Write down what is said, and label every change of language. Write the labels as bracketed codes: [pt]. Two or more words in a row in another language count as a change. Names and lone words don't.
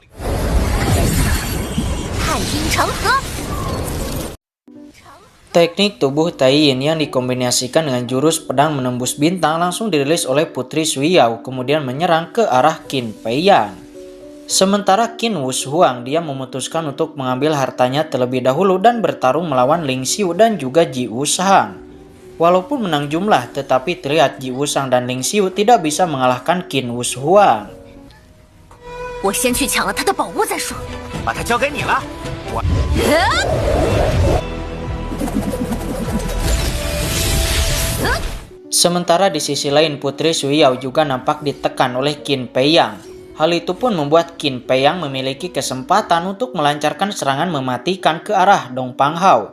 [id] Teknik tubuh Tai Yin yang dikombinasikan dengan jurus pedang menembus bintang langsung dirilis oleh Putri Suiyao kemudian menyerang ke arah Qin Peiyang. Sementara Qin Wushuang dia memutuskan untuk mengambil hartanya terlebih dahulu dan bertarung melawan Ling Xiu dan juga Ji Wushang. Walaupun menang jumlah tetapi terlihat Ji Wushang dan Ling Xiu tidak bisa mengalahkan Qin Wushuang. [zh] 我先去抢了他的宝物再说。把它交给你了。 [id] Sementara di sisi lain Putri Suiyao juga nampak ditekan oleh Qin Peiyang. Hal itu pun membuat Qin Peiyang memiliki kesempatan untuk melancarkan serangan mematikan ke arah Dong Panghao.